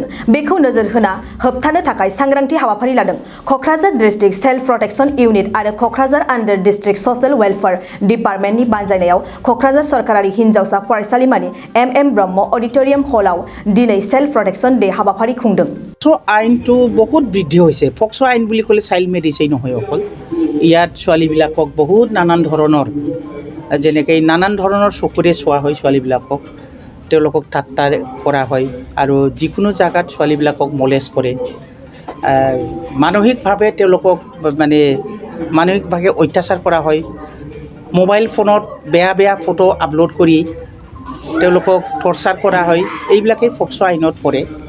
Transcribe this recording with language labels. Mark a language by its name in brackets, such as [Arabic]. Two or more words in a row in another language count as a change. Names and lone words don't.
[Bodo] बेखौ नोजोर होना होबथानो थाखाय सांग्रांथि हाबाफारि लादों क'क्राझार [English] district self protection unit [Bodo] आरो क'क्राझार [English] under district social welfare departmentनि [Bodo] बानजायनायाव क'क्राझार सरकारि हिनजावसा फरायसालिमानि M.M.Brahma Auditorium हलाव दिनै [English] self protection day [Bodo] हाबाफारि खुंदों। [Assamese] आইনটো বহুত বৃদ্ধি হৈছে। ফক্সো আইন বুলি ক'লে [English] child medicine [Assamese] নহয় অকল, ইয়াত ছোৱালীবিলাকক বহুত নানান ধৰণৰ যেনেকৈ নানান ধৰণৰ চকুৰে চোৱা হয় ছোৱালীবিলাকক, তেওঁলোকক ঠাট্টা কৰা হয় আৰু যিকোনো জাগাত ছোৱালীবিলাকক মলেষ্ট কৰে, মানসিকভাৱে তেওঁলোকক মানসিকভাৱে অত্যাচাৰ কৰা হয়, [English] mobile phoneত [Assamese] বেয়া ফটো আপলোড কৰি তেওঁলোকক টৰ্চাৰ কৰা হয়, এইবিলাকেই ফক্সো আইনত পৰে।